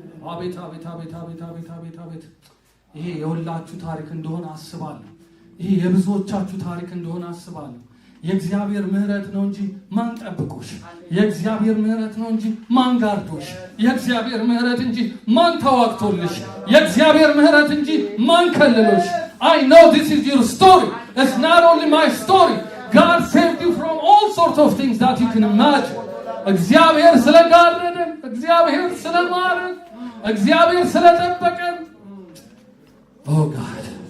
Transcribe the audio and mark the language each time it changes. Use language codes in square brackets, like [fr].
[am] አቤት አቤት አቤት አቤት አቤት አቤት አቤት። ይሄ የሁላችሁ ታሪክ እንደሆነ አስባለሁ። ይሄ የብዙዎቻችሁ ታሪክ እንደሆነ አስባለሁ። የእግዚአብሔር ምሕረት ነው እንጂ ማን ጠብቆሽ? የእግዚአብሔር ምሕረት ነው እንጂ ማን ጋርዶሽ? የእግዚአብሔር ምሕረት እንጂ ማን ተዋግቶልሽ? የእግዚአብሔር ምሕረት እንጂ ማን ከልሎሽ? [en] I know this is your story. It's not only my story. God saved you from all sorts of things that you can imagine. [am] እግዚአብሔር ስለጋረደን፣ እግዚአብሔር ስለማረን፣ እግዚአብሔር ስለጠበቀን [en] Oh God.